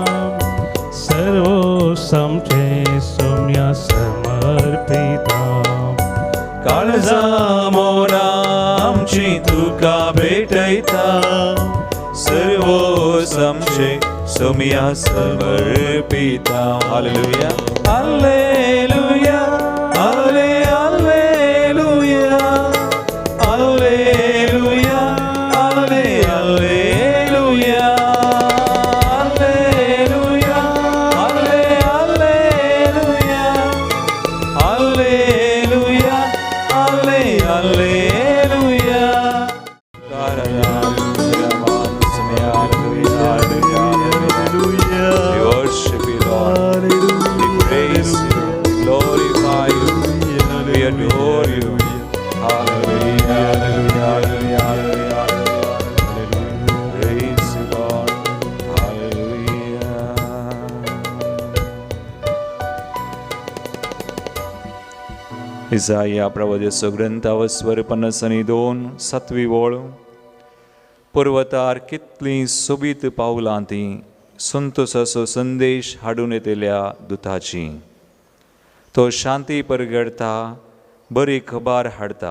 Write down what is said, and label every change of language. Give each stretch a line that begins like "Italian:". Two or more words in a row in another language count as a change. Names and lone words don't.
Konkani: सर्व समचे सोम्या समर्पिता काळजा मोना आमची तुका भेटयता सर्व समचे सोम्या समर्पिता हालेलुया हालेलुया हाले हालेलुया हालेलुया हाले हालेलुया हालेलुया हाले हालेलुया हालेलुया हाले हालेलुया
English: We worship you, Lord. We praise you, glorify you, we adore you. Hallelujah, hallelujah, hallelujah, hallelujah. Praise you, Lord. Hallelujah.
Konkani: इसाया प्रवचनाचो ग्रंथावर स्वर 52 ओळ पर्वतार कितलीं सोबीत पावलां तीं संतोशाचो संदेश हाडून येतल्या दुताची तो शांती परगडता बरी खबर हाडता